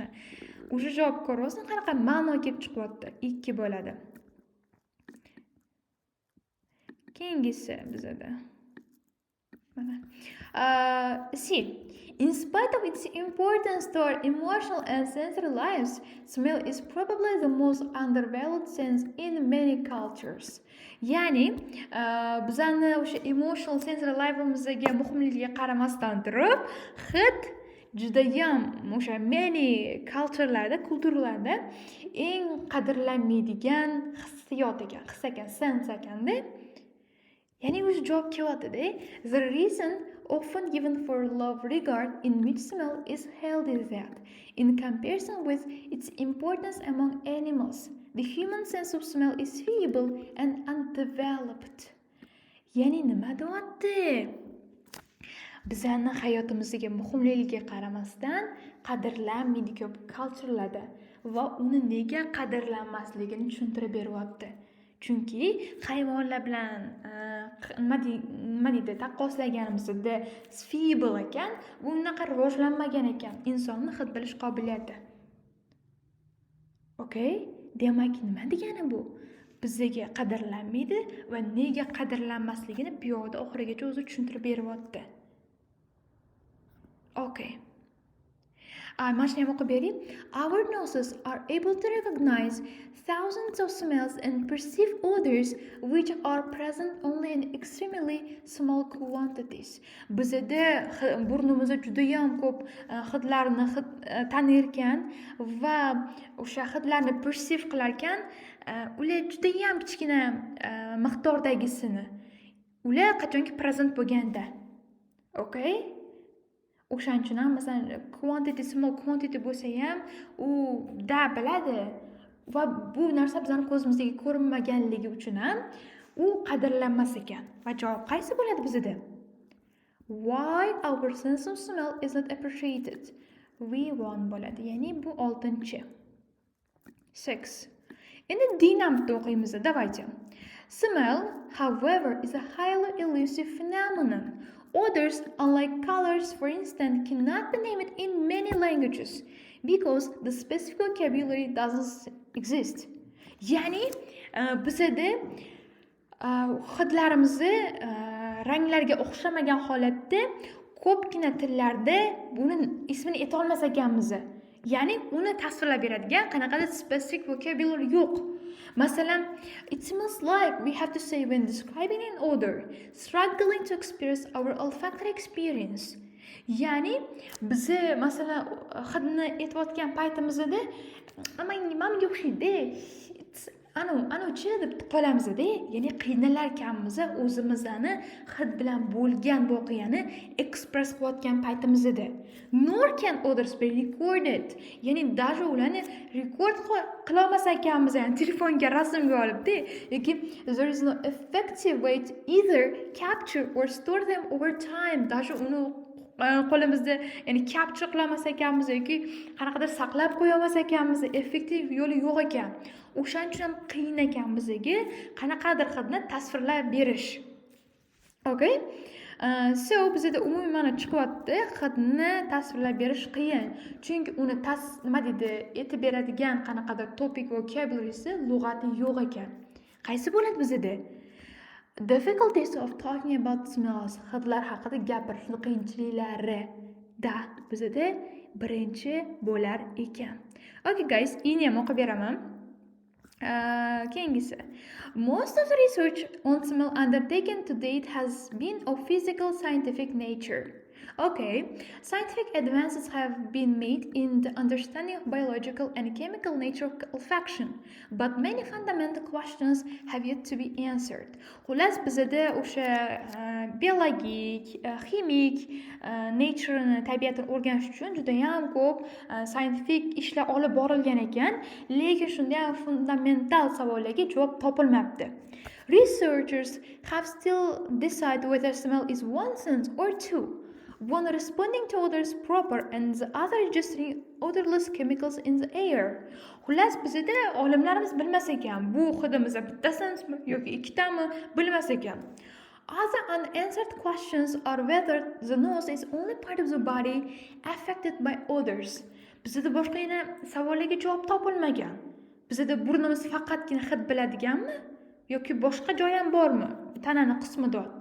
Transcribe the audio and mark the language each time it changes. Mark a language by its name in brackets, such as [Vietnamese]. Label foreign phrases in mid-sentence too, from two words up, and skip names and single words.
[Uzbek] O'sha javob ko'rasiz, qanaqa ma'no kelib chiqyapti? 2 bo'ladi. Keyingisi bizada. Mana. [English] See, in spite of its importance to our emotional and sensory lives, smell is probably the most undervalued sense in many cultures. [Uzbek] Ya'ni, bizani o'sha [English] emotional sensory [Uzbek] life'imizga muhimligiga qaramasdan turib, hid judayam o'sha many kulturlarda eng qadrlanmaydigan hissiyot ekan, sense ekanda. Yani o'zi javob kelyapti-da. [English] The reason often given for love regard in which smell is held is that, in comparison with its importance among animals, the human sense of smell is feeble and undeveloped. [Uzbek] Yani nima deyapti? Bizani hayotimizga muhimligiga qaramasdan qadrlanmaydi ko'p culturelarda va uni nega qadrlanmasligini tushuntirib beryapti. Chunki hayvonlar bilan nima deydi, taqqoslaganimizda feeble ekan, bu unaqa rivojlanmagan ekan insonni hid bilish qobiliyati. Okay? Demak, nima degani bu? Bizga qadrlanmaydi va nega qadrlanmasligini bu yoqda oxirigacha o'zi tushuntirib beryapti. Okay. [English] Our noses are able to recognize thousands of smells and perceive odors which are present only in extremely small quantities. [Uzbek] Bizda burnimizda juda ham ko'p hidlarni tanir ekan va o'sha hidlarni perceive qilar ekan, ular juda ham kichkina miqdordagisini. Ular qachonki present bo'lganda. Okay? O'shaning uchun ham masalan [English] small quantity [Uzbek] bo'lsa ham u biladi va bu narsa bizning ko'zimizga ko'rinmaganligi uchun ham u qadrlanmas ekan. Va javob qaysi bo'ladi bizda? [English] Why our sense of smell is not appreciated? [Uzbek] V1 bo'ladi. Ya'ni bu 6. 6. Endi dinamikda o'qiymiz. Давайте. [English] Smell, however, is a highly elusive phenomenon. Odors, unlike colors, for instance, cannot be named in many languages because the specific vocabulary doesn't exist. [Uzbek] Ya'ni bizda hidlarimizni ranglarga o'xshamagan holatda ko'pgina tillarda buni ismini ayta olmas ekanmiz. Ya'ni uni tasvirlab beradigan qanaqadir [English] specific vocabulary [Uzbek] yo'q. Masalan, [English] it smells like we have to say when describing an odor, struggling to express our olfactory experience. [Uzbek] Ya'ni biz masalan hidni aytayotgan paytimizda menga o'xshaydi, anuchi deb qolamizda, ya'ni qiynalar ekanmiz o'zimizni hid bilan bo'lgan voqeani express qilayotgan paytimizda. [English] Nor can odors be recorded. [Uzbek] Ya'ni даже ularni rekord qila olmas ekanmiz, ya'ni telefonga rasmga olibdi, yoki [English] there is no effective way to either capture or store them over time. [Uzbek] Даже uni qo'limizda ya'ni capture qila olmas ekanmiz yoki qanaqadir saqlab qo'ya olmas ekanmiz, effektiv yo'li yo'q ekan. O'shaning uchun ham qiyin ekan bizga qanaqadir hidni tasvirlab berish. Okay? So bizda umumiy ma'no chiqyapti, hidni tasvirlab berish qiyin. Chunki uni nima deydi, aytib beradigan qanaqadir [English] topic vocabulary'si [Uzbek] lug'ati yo'q ekan. Qaysi bo'ladi bizda? [English] Difficulties of talking about smells, [Uzbek] hidlar haqida gapirish qiyinchiliklari da bizda birinchi bo'lar ekan. [English] Okay guys, [Uzbek] ini ham o'qib beraman. Keyingisi. [English] Most of the research on smell undertaken to date has been of physical scientific nature. Okay, scientific advances have been made in the understanding of biological and chemical nature of olfaction, but many fundamental questions have yet to be answered. [Uzbek] Xullas bizda o'sha biologik, ximik nature'ni, tabiatni o'rganish uchun juda ham ko'p scientific ishlar olib borilgan ekan, lekin shunday ham fundamental savollarga javob topilmayapti. [English] Researchers have still decided whether smell is one sense or two. One responding to odors proper and the other registering odorless chemicals in the air. [Uzbek] Xullas bizda olimlarimiz bilmas ekan, bu hidimizda bittasimi yoki ikkitami bilmas ekan. [English] Other unanswered questions are whether the nose is only part of the body affected by odors. [Uzbek] Bizda boshqa yana savollarga javob topilmagan. Bizda burnimiz faqatgina hid biladiganmi? yoki boshqa joy ham bormi tanani qismi deyapti.